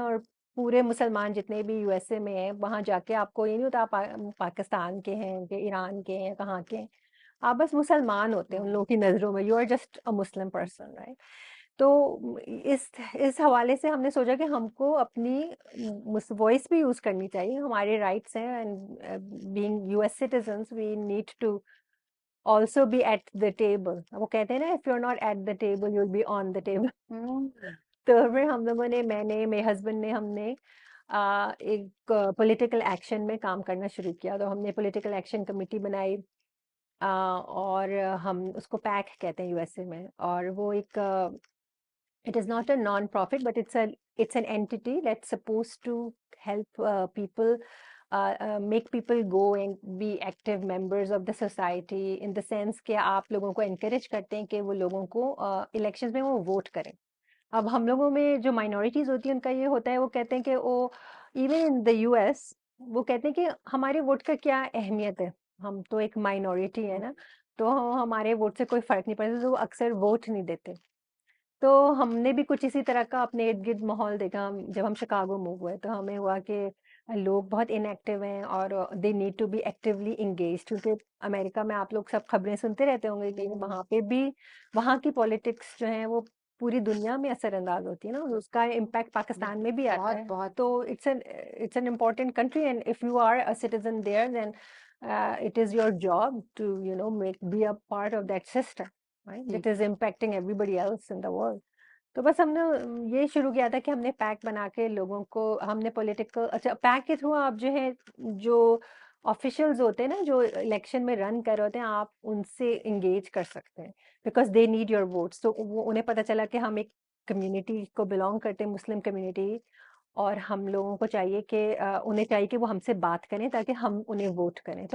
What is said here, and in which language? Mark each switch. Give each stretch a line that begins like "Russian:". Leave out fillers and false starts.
Hindi: और पूरे मुसलमान जितने भी यूएसए में हैं, वहाँ जाके आपको ये नहीं होता आप पाकिस्तान के हैं कि ईरान के हैं, कहाँ के हैं, आप बस मुसलमान होते हैं उन लोगों की नज़रों में।
English: You are just a Muslim person, right?
Hindi: तो इस हवाले से हमने सोचा कि हमको अपनी वॉइस भी यूज़ करनी चाहिए, हमारे राइट्स हैं।
English: And being US citizens we need to also be at the table।
Hindi: वो कहते हैं ना,
English: if you're not at the table you'll be on the table।
Hindi: तो फिर हम लोगों ने, मैंने, मेरे हस्बैंड ने, हमने एक पॉलिटिकल एक्शन में काम करना शुरू किया। तो हमने पॉलिटिकल एक्शन कमेटी बनाई, और हम उसको पैक कहते हैं यूएसए में। और वो एक
English: it is not a non-profit but it's an entity that's supposed to help people make people go and be active members of the society in the sense
Hindi: कि आप लोगों को
English: encourage
Hindi: करते हैं कि वो लोगों को
English: elections
Hindi: में वो वोट करें। अब हम लोगों में जो minorities होती है उनका ये होता है, वो कहते हैं कि वो
English: even in the US
Hindi: वो कहते हैं कि हमारे वोट का क्या अहमियत है, हम तो एक minority है ना, तो हमारे वोट से कोई फर्क नहीं पड़ता, तो वो अक्सर वोट नहीं देते। तो हमने भी कुछ इसी तरह का अपने इर्द-गिर्द माहौल देखा। जब हम शिकागो मूव हुए तो हमें हुआ कि लोग बहुत इनएक्टिव हैं और
English: they need to be actively engaged,
Hindi: क्योंकि अमेरिका में आप लोग सब खबरें सुनते रहते होंगे कि वहाँ पे भी वहाँ की पॉलिटिक्स जो है वो पूरी दुनिया में असरअंदाज होती है ना, उसका इम्पैक्ट पाकिस्तान में भी आता बहुत है। बहुत
English: तो it's an important country and if you are a citizen there then it is your job to be a part of that system, right, that is impacting everybody else in the world।
Hindi: तो बस हमने ये शुरू किया था कि हमने pack बना के लोगों को, हमने पॉलिटिकल, अच्छा, पैक के थ्रू आप जो है, जो ऑफिशियल्स होते हैं ना, जो इलेक्शन में रन कर रहे होते हैं, आप उनसे इंगेज कर सकते हैं
English: Because they need your votes.
Hindi: तो वो उन्हें पता चला कि हम एक कम्युनिटी को बिलोंग करते हैं, मुस्लिम कम्युनिटी, और हम लोगों को चाहिए कि उन्हें चाहिए कि वो हमसे बात करें ताकि हम उन्हें वोट करें।